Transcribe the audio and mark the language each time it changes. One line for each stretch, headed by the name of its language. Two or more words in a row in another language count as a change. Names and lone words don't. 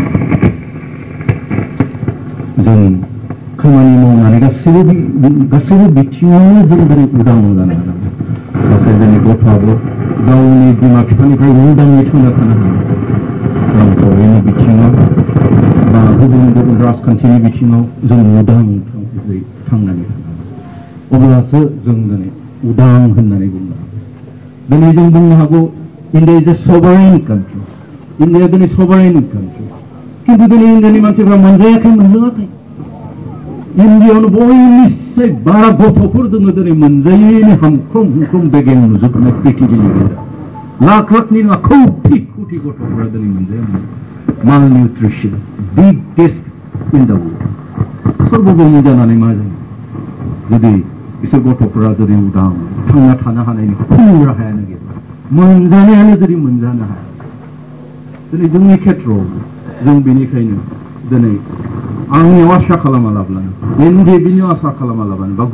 Bodo: जों खामानि मावनानै गासैबो बिथिङावनो जों दिनै उदां जानो हानांगोन सासे जोंनि गथ'आबो गावनि बिमा बिफानिफ्राय उदाङै थांना थानो हानांगोन रांखावरिनि बिथिङाव बा गुबुन गुबुन राजखान्थिनि बिथिङाव जों उदां थांनानै थानांगोन अब्लासो जों दिनै उदां होननानै बुंनो हागोन दिनै जों बुंनो हागौ
English: India is a sovereign country
Bodo: इन्डिया दिनै
English: sovereign country
Bodo: किन्तु दिनै इन्डियानि मानसिफ्रा मोनलोङाखै इन्डियायावनो बयनिख्रुइ बारा गथ'फोर दङ दिनै मोनजायैनो हामख्रम बेगें नुजोबनाय पृथिबीनि गेजेराव लाख लाखनि नङा खौटि गथ'फोरा दिनै मोनजाया
English: malnutrition biggest in the world
Bodo: सर्वभौम जानानै मा जायो जुदि बिसोर गथ'फोरा जुदि उदां थांना थानो हानायनि खुनु राहायानो गैया मोनजानायानो जुदि मोनजानो हाया दिनै जोंनि खेत्रआव जों बेनिखायनो दिनै आंनियाव आसा खालामालाब्लानो NDFB-नियाव आसा खालामालाब्लानो बा